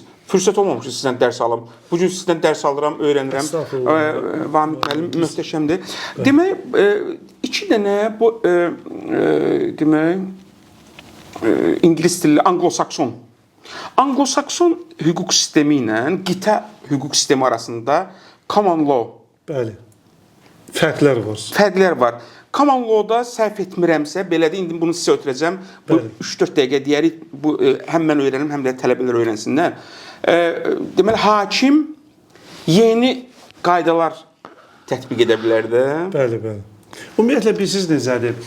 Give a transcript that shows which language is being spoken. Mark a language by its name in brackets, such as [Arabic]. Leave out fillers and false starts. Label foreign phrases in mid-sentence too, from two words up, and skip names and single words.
[Azerbaijani] Fürsət olmamışdı sizdən dərs alım. Bugün sizdən dərs alıram, öyrənirəm. Vamid müəllim möhtəşəmdir. Demək, 2 dənə bu demək ingilis dilli Anglo-Sakson. Anglo-Sakson hüquq sistemi ilə qitə hüquq sistemi arasında [English] common law. [Azerbaijani] Bəli. Fərqlər var. Fərqlər var. [English] Common law-da [Azerbaijani] səhv etmirəmsə, belədir, indi bunu sizə ötürəcəm. Bu 3-4 dəqiqə deyərik, həm mən öyrənim, həm də tələbələr öyrənsinlər. Deməli, hakim yeni qaydalar tətbiq edə bilər də. Bəli, bəli. Ümumiyyətlə, bilirsiniz necədir?